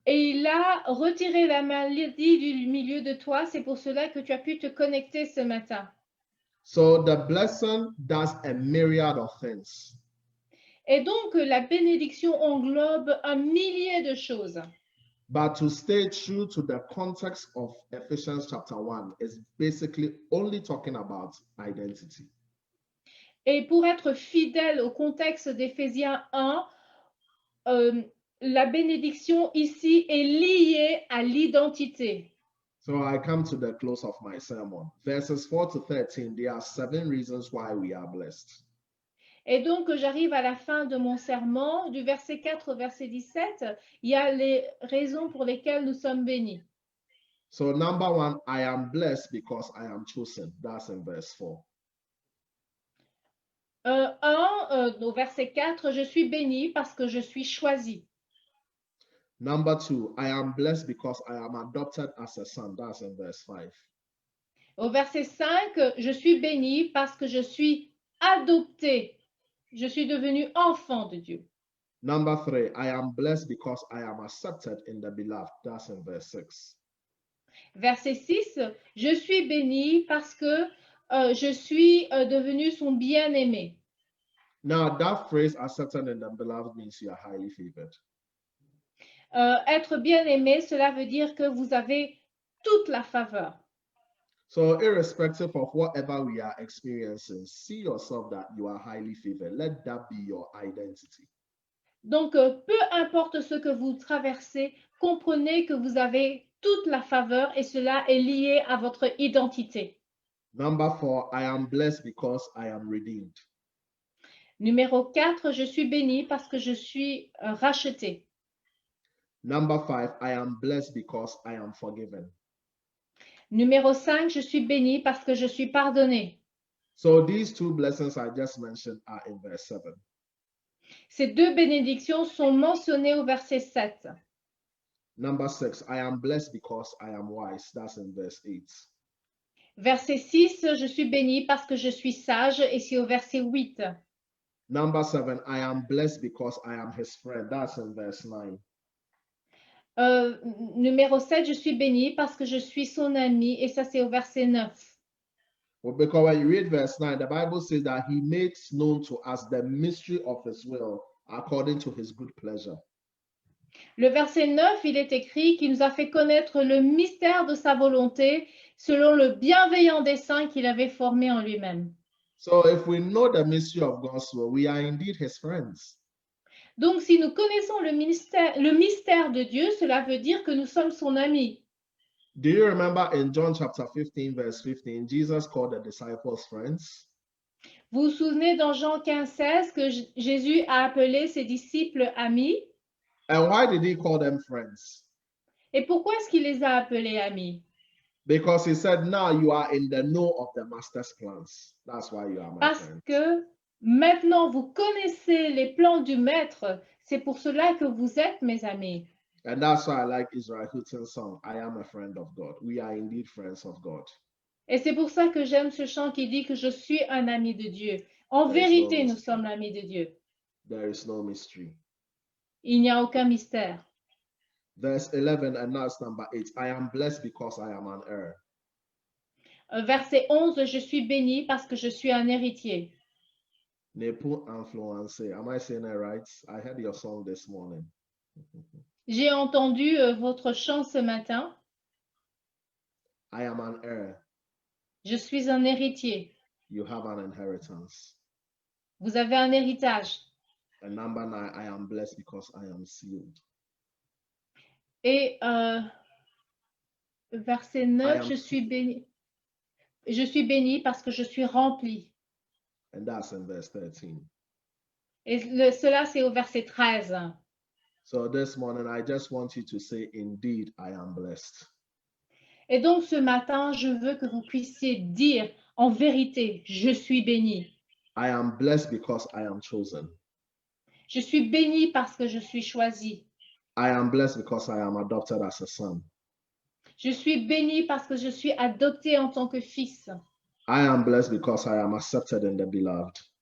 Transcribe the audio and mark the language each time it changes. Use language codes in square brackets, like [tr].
[fr] Et il a retiré la maladie du milieu de toi. C'est pour cela que tu as pu te connecter ce matin. [en] So the blessing does a myriad of things. [fr] Et donc, la bénédiction englobe un millier de choses. [en] But to stay true to the context of Ephesians chapter 1 is basically only talking about identity. [fr] Et pour être fidèle au contexte d'Éphésiens 1, la bénédiction ici est liée à l'identité. [en] So I come to the close of my sermon. Verses 4 to 13, there are 7 reasons why we are blessed. [fr] Et donc, j'arrive à la fin de mon sermon, du verset 4 au verset 17, il y a les raisons pour lesquelles nous sommes bénis. [en] So number 1, I am blessed because I am chosen. That's in verse 4. [fr] Au verset 4, je suis béni parce que je suis choisi. [en] Number 2, I am blessed because I am adopted as a son. That's in verse 5. [fr] Au verset 5, je suis béni parce que je suis adopté. Je suis devenu enfant de Dieu. [en] Number 3, I am blessed because I am accepted in the beloved. That's in verse 6. [fr] Verset 6, je suis béni parce que je suis devenu son bien-aimé. [en] Now, that phrase, accepted in the beloved, means you are highly favored. [fr] Être bien-aimé, cela veut dire que vous avez toute la faveur. [en] So, irrespective of whatever we are experiencing, see yourself that you are highly favored. Let that be your identity. [fr] Donc, peu importe ce que vous traversez, comprenez que vous avez toute la faveur et cela est lié à votre identité. [en] Number 4, I am blessed because I am redeemed. [fr] Numéro 4, je suis béni parce que je suis racheté. [en] Number 5, I am blessed because I am forgiven. [fr] Numéro 5, je suis béni parce que je suis pardonné. [en] So these two blessings I just mentioned are in verse 7. [fr] Ces deux bénédictions sont mentionnées au verset 7. [en] Number 6, I am blessed because I am wise. That's in verse 8. [fr] Verset 6, je suis béni parce que je suis sage, et c'est au verset 8. [en] Number 7, I am blessed because I am his friend. That's in verse 9. [fr] Numéro 7, je suis béni parce que je suis son ami, et ça c'est au verset 9. [en] Well, because when you read verse 9, the Bible says that he makes known to us the mystery of his will according to his good pleasure. [fr] Le verset 9, il est écrit qu'il nous a fait connaître le mystère de sa volonté selon le bienveillant dessein qu'il avait formé en lui-même. [en] So if we know the mystery of God's will, we are indeed his friends. [fr] Donc, si nous connaissons le mystère de Dieu, cela veut dire que nous sommes son ami. [en] Do you remember in John chapter 15, verse 15, Jesus called the disciples friends? [fr] Vous vous souvenez dans Jean 15, 16 que Jésus a appelé ses disciples amis? [en] And why did he call them friends? [fr] Et pourquoi est-ce qu'il les a appelés amis? [en] Because he said, now you are in the know of the master's plans. That's why you are my [fr] Parce [en] friend. [fr] que maintenant vous connaissez les plans du maître, c'est pour cela que vous êtes mes amis. [en] And that's why I like Israel Houghton's song, I am a friend of God. We are indeed friends of God. [fr] Et c'est pour ça que j'aime ce chant qui dit que je suis un ami de Dieu. En vérité, nous sommes l'ami de Dieu. [en] There is no mystery. [fr] Il n'y a aucun mystère. [en] Verse 11, and now it's number 8. I am blessed because I am an heir. [fr] Verset 11, je suis béni parce que je suis un héritier. [en] Nepu influence. Am I saying it right? I heard your song this morning. [fr] J'ai entendu votre chant ce matin. [en] I am an heir. [fr] Je suis un héritier. [en] You have an inheritance. [fr] Vous avez un héritage. [en] And number 9, I am blessed because I am sealed. [fr] Et verset 9, je suis béni. Je suis béni parce que je suis rempli. [en] And that's in verse 13. [fr] Et cela, c'est au verset 13. [en] So this morning, I just want you to say, indeed, I am blessed. [fr] Et donc, ce matin, je veux que vous puissiez dire, en vérité, je suis béni. [en] I am blessed because I am chosen. [fr] Je suis béni parce que je suis choisi. [en] I am blessed because I am adopted as a son. [fr] Je suis béni parce que je suis adopté en tant que fils. [en] I am blessed because I am accepted in the beloved.